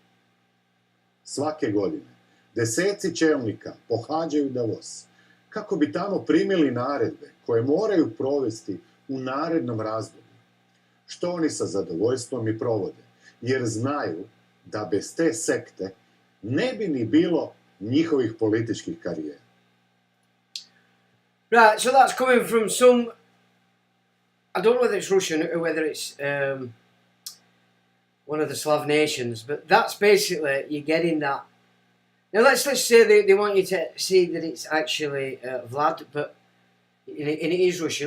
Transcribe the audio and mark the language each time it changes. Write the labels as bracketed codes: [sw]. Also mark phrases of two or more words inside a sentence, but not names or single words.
[hr] Svake godine deseci čelnika pohađaju Davos kako bi tamo primili naredbe koje moraju provesti u narednom razdoblju, što oni sa zadovoljstvom i provode, jer znaju da bez te sekte ne bi ni bilo njihovih političkih karijera. [en] Right, so that's coming from some, I don't know whether it's Russian or whether it's one of the Slav nations, but that's basically, you're getting that. Now let's say they want you to see that it's actually Vlad, but and it is Russian.